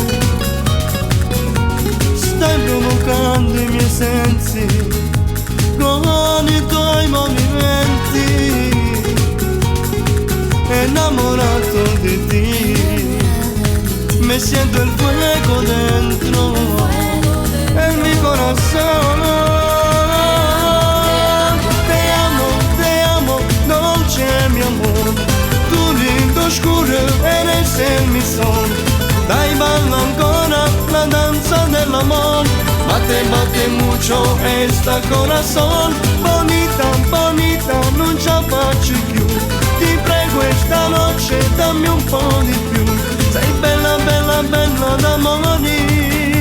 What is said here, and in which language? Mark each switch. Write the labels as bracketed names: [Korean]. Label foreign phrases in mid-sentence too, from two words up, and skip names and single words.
[Italian] Stai provocando i miei sensi con i tuoi movimenti, innamorato di te, mi sento il fuoco dentro e il mio corazón. [Spanish] Eres el mi sol, [Italian] dai balla ancora la danza dell'amor. [Spanish] Bate, bate mucho esta corazón. Bonita, bonita, [Italian] non ce la faccio più. Ti prego [Spanish] esta noche [Italian] dammi un po' di più. Sei bella, bella, bella da morir.